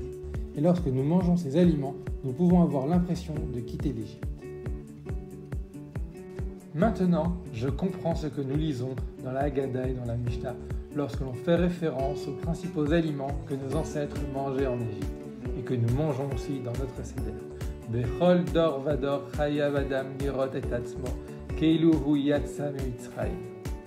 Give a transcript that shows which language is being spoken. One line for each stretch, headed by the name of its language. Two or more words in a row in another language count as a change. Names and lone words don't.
French: Et lorsque nous mangeons ces aliments, nous pouvons avoir l'impression de quitter l'Égypte. Maintenant, je comprends ce que nous lisons dans la Haggadah et dans la Mishnah lorsque l'on fait référence aux principaux aliments que nos ancêtres mangeaient en Égypte et que nous mangeons aussi dans notre Seder.
Hebrew: בכל דור ודור חייב אדם לראות את עצמו כאילו הוא יצא ממצרים.